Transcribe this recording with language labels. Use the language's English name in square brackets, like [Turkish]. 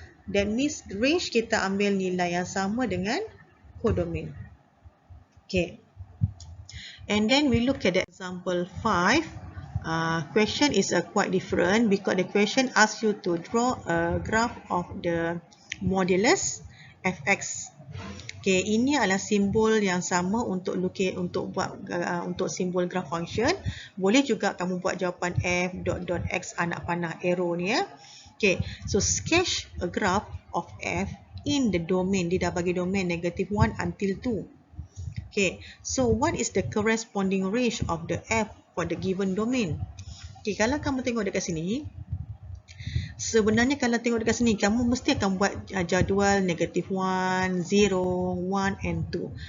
[English] That means [Malay] range kita ambil nilai yang sama dengan codomain. Okay. [English] And then we look at the example 5. Question is quite different because the question asks you to draw a graph of the modulus fx. [Malay] Okay, ini adalah simbol yang sama untuk buat untuk simbol graph function. Boleh juga kamu buat jawapan f dot x anak panah arrow ni ya. [English] Okay, so sketch a graph of f in the domain. [Malay] Dia dah bagi domain negative 1 until 2. [English] Okay, so what is the corresponding range of the f for the given domain? [Malay] Okay, kalau kamu tengok dekat sini, sebenarnya kalau tengok dekat sini, kamu mesti akan buat jadual negative 1, 0, 1 and 2.